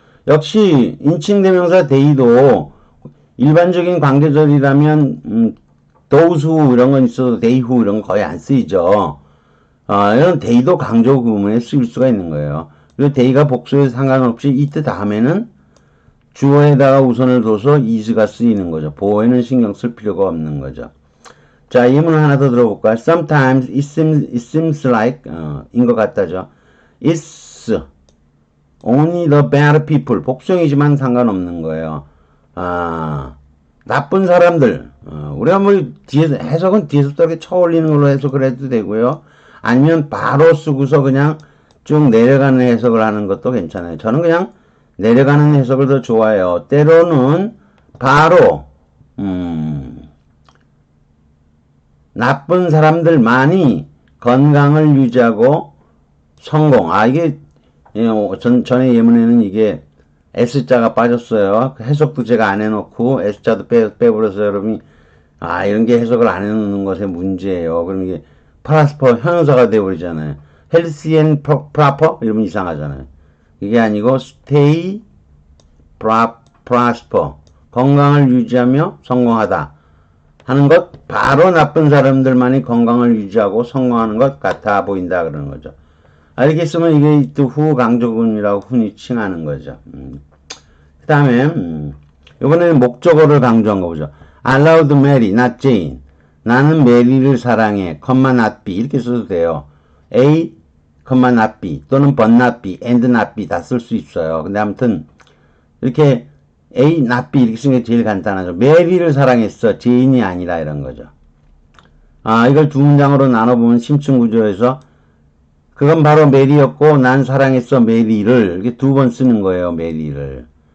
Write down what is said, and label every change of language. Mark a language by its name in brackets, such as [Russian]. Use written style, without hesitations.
[Korean] 역시 인칭대명사 they도 일반적인 관계절이라면 those who 이런 건 있어도 they who 이런 건 거의 안 쓰이죠. 이런 they도 강조 구문에 쓰일 수가 있는 거예요. 그리고 they가 복수에 상관없이 it 다음에는 주어에다가 우선을 둬서 is가 쓰이는 거죠. 보어에는 신경 쓸 필요가 없는 거죠. 자, 예문 하나 더 들어볼까요? [English] Sometimes it seems like [Korean] 인 것 같다죠. [English] It's only the bad people. [Korean] 복수형이지만 상관없는 거예요. 나쁜 사람들. 우리가 뭐 뒤에서 해석은 뒤에서 또 이렇게 쳐올리는 걸로 해석을 해도 되고요. 아니면 바로 쓰고서 그냥 쭉 내려가는 해석을 하는 것도 괜찮아요. 저는 그냥 내려가는 해석을 더 좋아해요. 때로는 바로 나쁜 사람들만이 건강을 유지하고 성공. 이게 전에 예문에는 이게 S자가 빠졌어요. 해석도 제가 안 해놓고 S자도 빼버려서 여러분이 이런 게 해석을 안 해놓는 것의 문제예요. 그럼 이게 프라스퍼 형용사가 되어버리잖아요. healthy and proper 이러면 이상하잖아요. 이게 아니고 [English] stay prosper [Korean] 건강을 유지하며 성공하다 하는 것 바로 나쁜 사람들만이 건강을 유지하고 성공하는 것 같아 보인다 그러는 거죠. 이렇게 쓰면 이게 또 후 강조문이라고 흔히 칭하는 거죠. 그 다음에 이번에는 목적어를 강조한 거 보죠. [English] I loved Mary, not Jane. [Korean] 나는 메리를 사랑해, [English] not B [Korean] 이렇게 써도 돼요. A, not B 또는 but not B, and not B 다 쓸 수 있어요. 근데 아무튼 이렇게 A, not B 이렇게 쓰는 게 제일 간단하죠. 메리를 사랑했어, 제인이 아니라 이런 거죠. 이걸 두 문장으로 나눠보면 심층구조에서 그건 바로 메리였고 난 사랑했어 메리를 이렇게 두 번 쓰는 거예요. 메리를.